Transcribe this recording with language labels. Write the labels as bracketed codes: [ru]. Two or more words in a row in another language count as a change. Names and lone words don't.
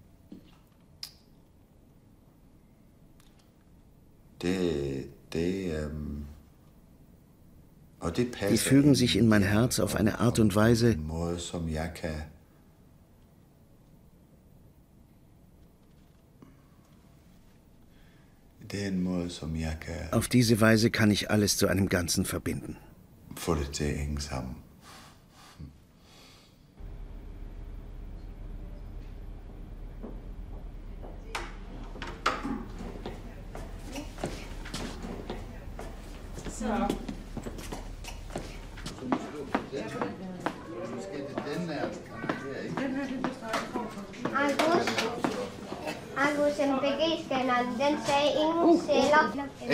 [de] Die fügen sich in mein Herz auf eine Art und Weise, auf diese Weise kann ich alles zu einem Ganzen verbinden. [da] Så. Angus, NPG-scanneren, den sagde ingen celler.